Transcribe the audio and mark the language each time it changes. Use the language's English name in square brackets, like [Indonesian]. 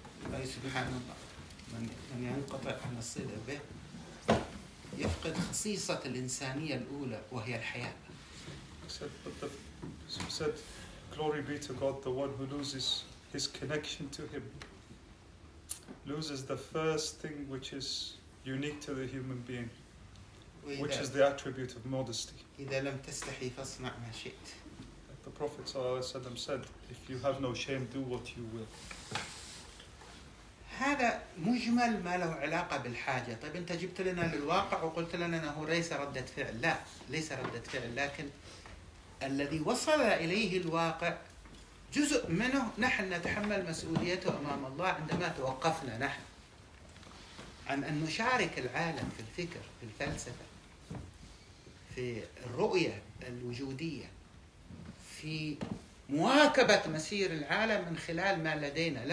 [Arabic] سبحان الله، من ينقطع عن الصلة به يفقد خصيصة الإنسانية الأولى وهي الحياة. [English] Said, glory be to God, the one who loses his connection to him, loses the first thing which is unique to the human being, which is the attribute of modesty. [Arabic] إذا لم تستحي فاصنع ما شئت. [English] The Prophet ﷺ said, if you have no shame, do what you will. [Arabic] هذا مجمل ما له علاقة بالحاجة. طيب أنت جبت لنا للواقع وقلت لنا أنه ليس ردة فعل. لا، ليس ردة فعل، لكن الذي وصل إليه الواقع جزء منه نحن نتحمل مسؤوليته أمام الله عندما توقفنا نحن عن أن نشارك العالم في الفكر، في الفلسفة، في الرؤية الوجودية، في مواكبة مسير العالم من خلال ما لدينا.